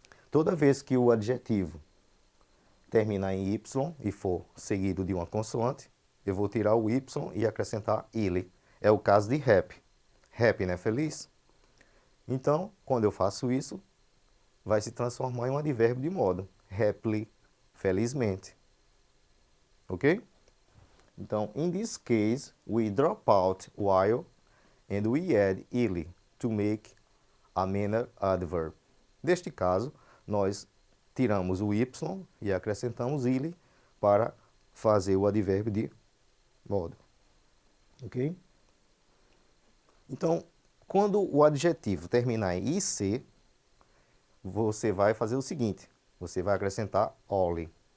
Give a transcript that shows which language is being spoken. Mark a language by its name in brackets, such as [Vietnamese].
[Portuguese] Toda vez que o adjetivo terminar em y e for seguido de uma consoante, eu vou tirar o y e acrescentar ili. É o caso de happy. Happy, né? Feliz? Então, quando eu faço isso, vai se transformar em um advérbio de modo. Happily, felizmente. Ok? [English] Então, in this case, we drop out while and we add ili to make a manner adverb. [Portuguese] Neste caso, nós tiramos o y e acrescentamos ili para fazer o advérbio de modo. Ok? Então, quando o adjetivo terminar em ic, você vai fazer o seguinte, você vai acrescentar oli.